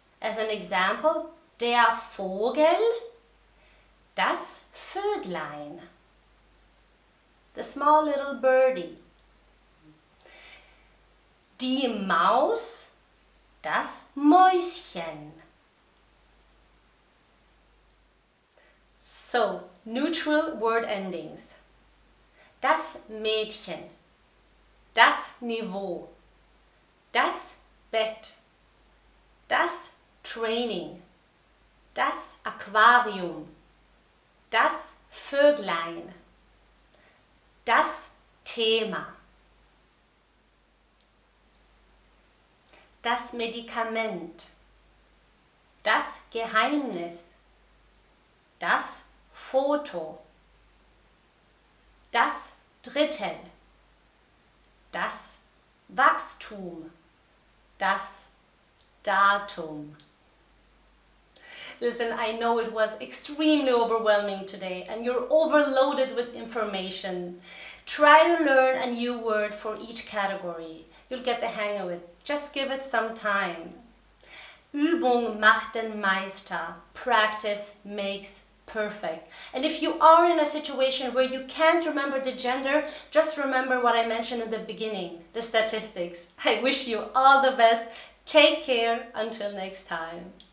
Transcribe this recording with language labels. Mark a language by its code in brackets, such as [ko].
[en] As an example, [de] der Vogel, das Vöglein, [en] the small little birdie. [de] Die Maus, das Mäuschen. [en] So, neutral word endings. [de] Das Mädchen, das Niveau, das Bett, das Training, das Aquarium, das Vöglein, das Thema, das Medikament, das Geheimnis, das Foto, das Drittel, das Wachstum, das Datum. [en] Listen, I know it was extremely overwhelming today and you're overloaded with information. Try to learn a new word for each category. You'll get the hang of it. Just give it some time. [de] Übung macht den Meister. [en] Practice makes perfect. And if you are in a situation where you can't remember the gender, just remember what I mentioned in the beginning, the statistics. I wish you all the best. Take care until next time.